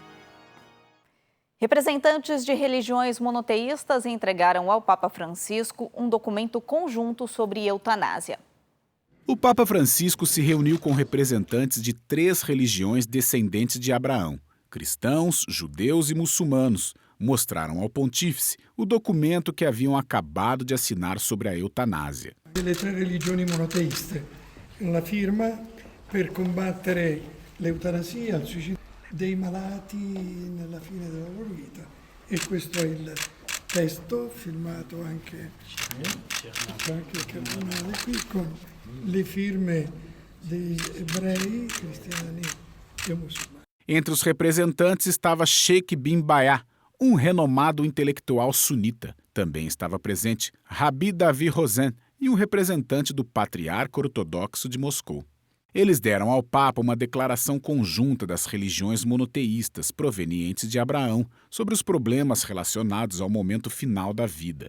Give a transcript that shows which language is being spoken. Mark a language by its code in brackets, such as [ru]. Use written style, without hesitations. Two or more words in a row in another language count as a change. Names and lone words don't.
[pt] Representantes de religiões monoteístas entregaram ao Papa Francisco um documento conjunto sobre eutanásia. O Papa Francisco se reuniu com representantes de 3 religiões descendentes de Abraão: cristãos, judeus e muçulmanos. Mostraram ao pontífice o documento que haviam acabado de assinar sobre a eutanásia. [it] Delle 3 religioni monoteiste, la firma per combattere l'eutanasia, il suicidio dei malati nella fine della loro vita. E questo è il testo firmato anche il cardinale qui con le firme degli ebrei, cristiani e muçulmani. [pt] Entre os representantes estava Sheikh bin Bayah, um renomado intelectual sunita. Também estava presente Rabi Davi Rosen e um representante do Patriarca Ortodoxo de Moscou. Eles deram ao Papa uma declaração conjunta das religiões monoteístas provenientes de Abraão sobre os problemas relacionados ao momento final da vida.